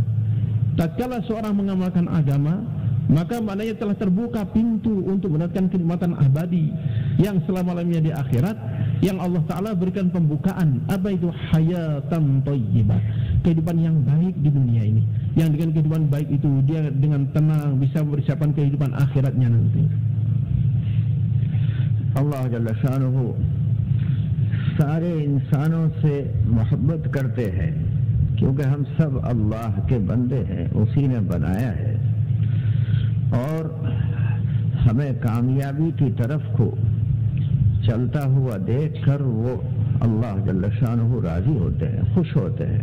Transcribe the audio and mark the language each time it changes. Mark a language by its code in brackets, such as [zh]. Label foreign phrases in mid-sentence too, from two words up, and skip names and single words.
[id] Tatkala seorang mengamalkan agama, maka maknanya telah terbuka pintu untuk mendapatkan kenikmatan abadi yang selama-lamanya di akhirat, yang [ar] الله تعالى [id] berikan pembukaan. Apa itu? [ar] حياة طيبة, [id] kehidupan yang baik di dunia ini, yang dengan kehidupan baik itu dia dengan tenang bisa mempersiapkan kehidupan akhiratnya nanti. [ar] الله جل شأنه [hi] सारे इंसानों से मोहब्बत करते हैं, क्योंकि हम सब अल्लाह के बंदे हैं, उसी ने बनाया है, और हमें कामयाबी की तरफ को चलता हुआ देखकर वो [ar] الله جل شأنه [hi] राजी होते हैं, खुश होते हैं।